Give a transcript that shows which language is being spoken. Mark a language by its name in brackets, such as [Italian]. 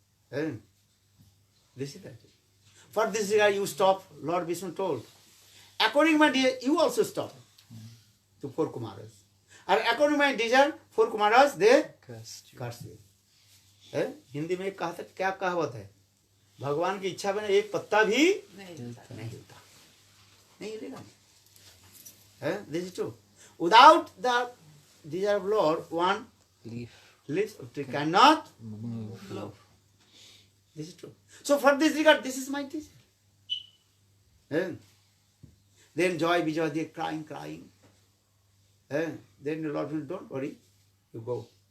[English] This is that. For this regard you stop. Lord Vishnu told. According to my desire, you also stop. To 4 Kumaras. And according to my desire, 4 Kumaras they curse you. [Hindi] Hindi में क्या कहावत है? भगवान की इच्छा बिना एक पत्ता भी नहीं हिलता, नहीं हिलेगा. [English] This is true. Without the desire of Lord, one leaf of tree cannot move. This is true. So for this regard, this is my desire. Then joy, Vijay, they crying. Then the Lord will, don't worry, you go.